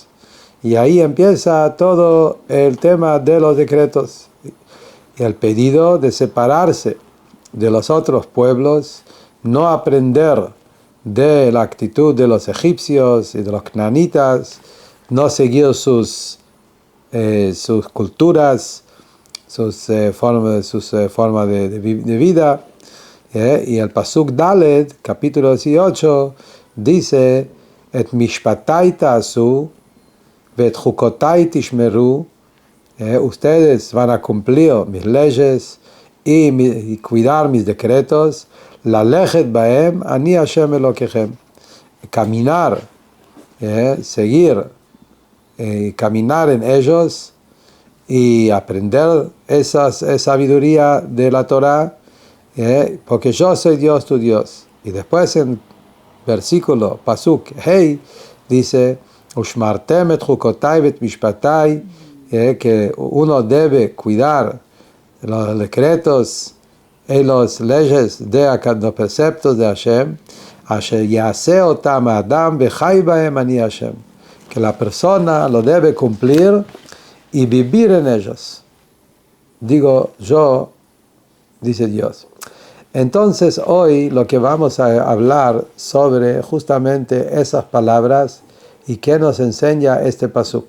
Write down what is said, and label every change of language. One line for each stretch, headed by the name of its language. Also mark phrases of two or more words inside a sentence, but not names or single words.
Spanish: Y ahí empieza todo el tema de los decretos y el pedido de separarse de los otros pueblos, no aprender de la actitud de los egipcios y de los canaanitas, no seguir sus culturas, sus formas de vida. Y el
Hebrew: פסוק דלת,
Spanish: capítulo 18, dice:
Hebrew: את משפטי תעשו ואת חקתי תשמרו,
Spanish: ustedes van a cumplir mis leyes y cuidar mis decretos.
Hebrew: ללכת בהם אני השם אלהיכם,
Spanish: caminar, seguir, caminar en ellos y aprender esa sabiduría de la Torah, porque yo soy Dios tu Dios. Y después en versículo
Hebrew: פסוק הא
Spanish: dice:
Hebrew: ושמרתם את חקתי ואת משפטי,
Spanish: que uno debe cuidar los decretos y las leyes de los preceptos de Hashem,
Hebrew: אשר יעשה אתם אדם וחי בהם אני השם,
Spanish: que la persona lo debe cumplir y vivir en ellos. Digo yo, dice Dios. Entonces hoy lo que vamos a hablar sobre justamente esas palabras y qué nos enseña este pasuk.